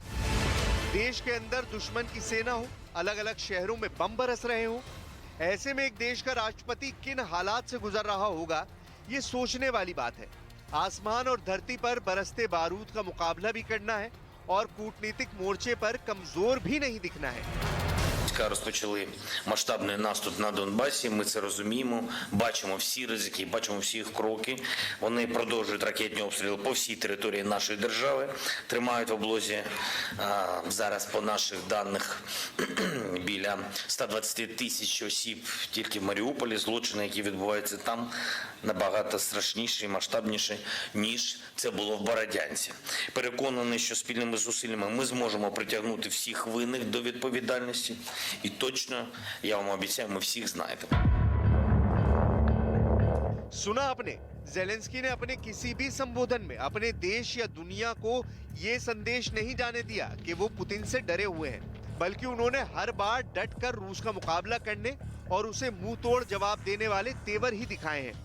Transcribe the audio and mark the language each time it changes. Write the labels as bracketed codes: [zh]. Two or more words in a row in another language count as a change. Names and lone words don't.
[hi] देश के अंदर दुश्मन की सेना हो, अलग अलग शहरों में बम बरस रहे हो, ऐसे में एक देश का राष्ट्रपति किन हालात से गुजर रहा होगा, ये सोचने वाली बात है। आसमान और धरती पर बरसते बारूद का मुकाबला भी करना है और कूटनीतिक मोर्चे पर कमजोर भी नहीं दिखना है। [uk] Розпочали масштабний наступ на Донбасі. Ми це розуміємо, бачимо всі ризики, бачимо всі їх кроки. Вони продовжують ракетні обстріли по всій території нашої держави. Тримають в облозі зараз по наших даних біля 120 тисяч осіб тільки в Маріуполі. Злочини, які відбуваються там, набагато страшніші і масштабніші, ніж це було в Бородянці. Переконаний, що спільними зусиллями ми зможемо притягнути всіх винних до відповідальності. І точно, я вам обіцяю, ми всіх знайдемо. [hi] सुना आपने, ज़ेलेंस्की ने अपने किसी भी संबोधन में अपने देश या दुनिया को ये संदेश नहीं जाने दिया कि वो पुतिन से डरे हुए हैं, बल्कि उन्होंने हर बार डटकर रूस का मुकाबला करने और उसे मुंह तोड़ जवाब देने वाले तेवर ही दिखाए हैं।